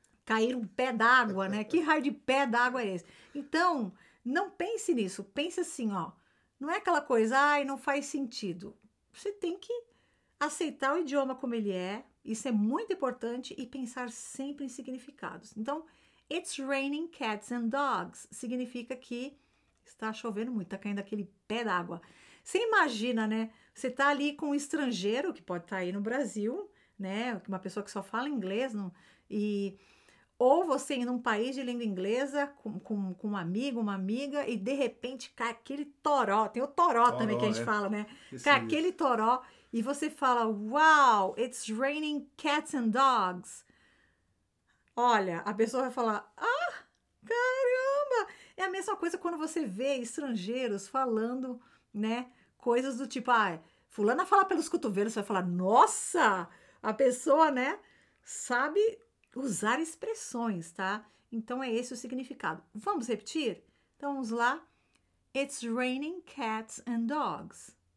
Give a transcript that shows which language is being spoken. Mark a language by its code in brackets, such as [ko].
[pt] Cair um pé d'água, né? Que raio de pé d'água é esse? Então, não pense nisso. Pense assim, ó. Não é aquela coisa, não faz sentido. Você tem que aceitar o idioma como ele é. Isso é muito importante e pensar sempre em significados. [en] Então, it's raining cats and dogs. [pt] Significa que está chovendo muito, está caindo aquele pé d'água. Você imagina, né? Você tá ali com um estrangeiro, que pode estar aí no Brasil, né? Uma pessoa que só fala inglês, não, Ou você ir num país de língua inglesa com um amigo, uma amiga, e de repente cai aquele toró. Tem o toró também que a Toró, gente é. fala, né? Cai aquele Isso. toró e você fala, [en] wow, it's raining cats and dogs. [pt] Olha, a pessoa vai falar, ah, caramba! É a mesma coisa quando você vê estrangeiros falando, né? Coisas do tipo, ah, fulana fala pelos cotovelos, você vai falar, nossa! A pessoa, né, sabe usar expressões, tá? Então é esse o significado. Vamos repetir? Então vamos lá. [en] It's raining cats and dogs.